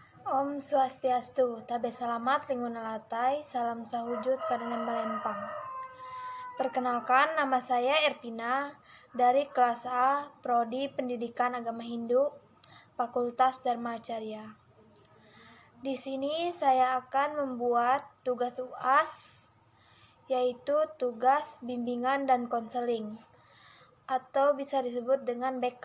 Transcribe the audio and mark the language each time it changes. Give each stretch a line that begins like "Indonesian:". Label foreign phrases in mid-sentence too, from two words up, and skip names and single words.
Ngaju: Om Swastiastu, tabe selamat lingkungan latai, salam sahujud karenan melempang.
Indonesian: Perkenalkan, nama saya Erpina dari kelas A, Prodi Pendidikan Agama Hindu, Fakultas Dharma Acarya. Di sini saya akan membuat tugas UAS, yaitu tugas bimbingan dan konseling, atau bisa disebut dengan BK.